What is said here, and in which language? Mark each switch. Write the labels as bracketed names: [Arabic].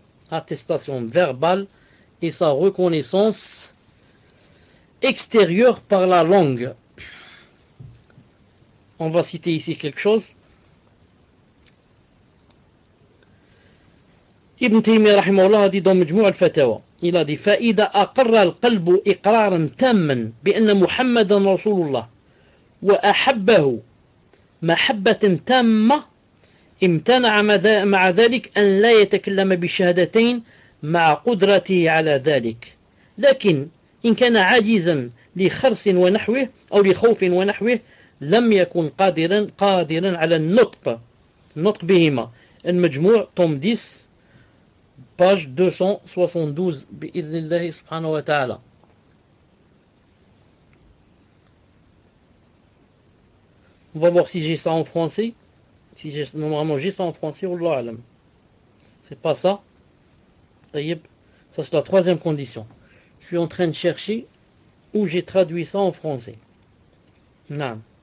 [French] Attestation verbale et sa reconnaissance extérieure par la langue. On va citer ici quelque chose. Ibn Taymiyyah rahimahullah a dit [Arabic] dans Majmou' al-Fatawa, il a dit فإذا أقر القلب إقرارا تاما بأن محمدا رسول الله وأحبه محبة تامة امتنع مع ذلك أن لا يتكلم بالشهادتين مع قدرته على ذلك، لكن إن كان عاجزا لخرس ونحوه أو لخوف ونحوه لم يكن قادرا على النطق بهما. المجموع توم 10 page 272 بإذن الله سبحانه وتعالى. [French] On va voir si j'ai ça en français. Normalement j'ai ça en français, Wallahu alam. C'est pas ça. Taïb. Ça c'est la troisième condition. Je suis en train de chercher où j'ai traduit ça en français. Non.